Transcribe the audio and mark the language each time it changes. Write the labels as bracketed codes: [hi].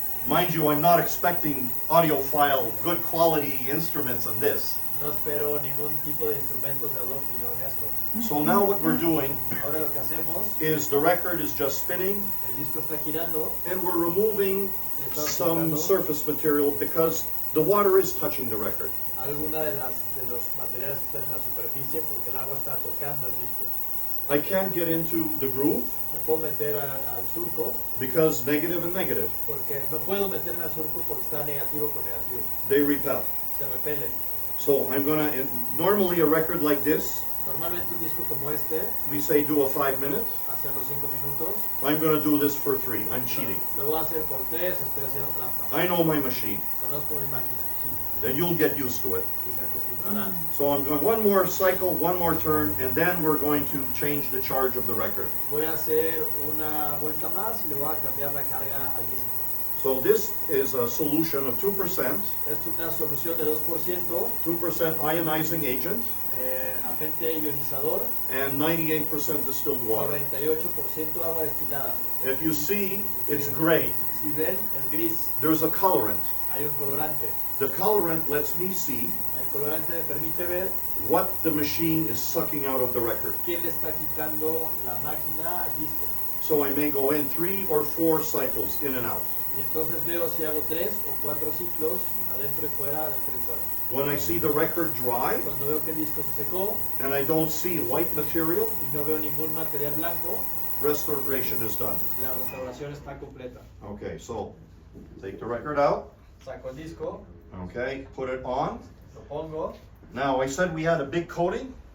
[en] Mind you, I'm not expecting audiophile, good quality instruments on this. [es] No espero ningún tipo de instrumentos de audiófilo en esto. [en] So now what we're doing [es] Ahora lo que hacemos, [en] is the record is just spinning [es] el disco está girando, [en] and we're removing some surface material because the water is touching the record. [es] alguna de los materiales que están en la superficie porque el agua está tocando el disco. [en] I can't get into the groove [es] Me puedo meter al surco [en] because negative and negative, [es] porque no puedo meterme al surco porque está negativo con negativo. [en] they repel. [es] Se repelen. [en] So I'm gonna, normally a record like this, [es] Normalmente un disco como este, [en] we say do a 5 minutes. [es] hacer los 5 minutos, [en] I'm gonna do this for 3. I'm cheating. [es] lo voy a hacer por 3, estoy haciendo trampa. [en] I know my machine. [es] Conozco mi máquina [en] Then you'll get used to it. [es] y se acostumbrarán. [en] So I'm going one more cycle, one more turn, and then we're going to change the charge of the record. [es] Voy a hacer una vuelta más y le voy a cambiar la carga al disco. [en] So this is a solution of 2%, [es] Es una solución de 2%, [en] 2% ionizing agent, [es] agente ionizador, [en] and 98% distilled water. [es] 98% agua destilada. [en] If you see, it's gray. [es] Si ven, es gris. [en] There's a colorant. [es] Hay un colorante. [en] The colorant lets me see [es] El colorante me permite ver [en] what the machine is sucking out of the record. [es] qué le está quitando la máquina al disco. [en] So I may go in 3 or 4 cycles in and out. [es] Y entonces veo si hago 3 o 4 ciclos, adentro y fuera, adentro y fuera. [en] When I see the record dry [es] Cuando veo que el disco se secó [en] and I don't see white material, [es] y no veo ningún material blanco, [en] restoration is done. [es] la restauración está completa. [en] Okay, so take the record out. [es] Saco el disco, [en] Okay, put it on. [es] lo pongo, [en] Now I said we had a big coating.